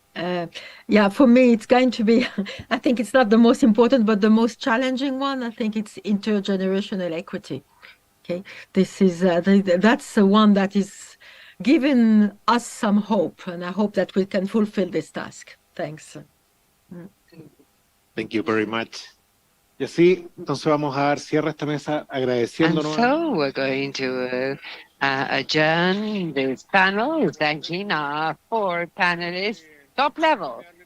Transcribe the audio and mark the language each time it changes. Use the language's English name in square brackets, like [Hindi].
[English] Yeah, for me, it's going to be, I think it's not the most important, but the most challenging one. I think it's intergenerational equity. Okay, this is that's the one that is giving us some hope, and I hope that we can fulfill this task. Thanks. Thank you very much. [Spanish] Y así, entonces vamos a dar cierre a esta mesa [English] And [Spanish] agradeciéndonos. [English] so we're going to adjourn this panel, thanking our four panelists, top level.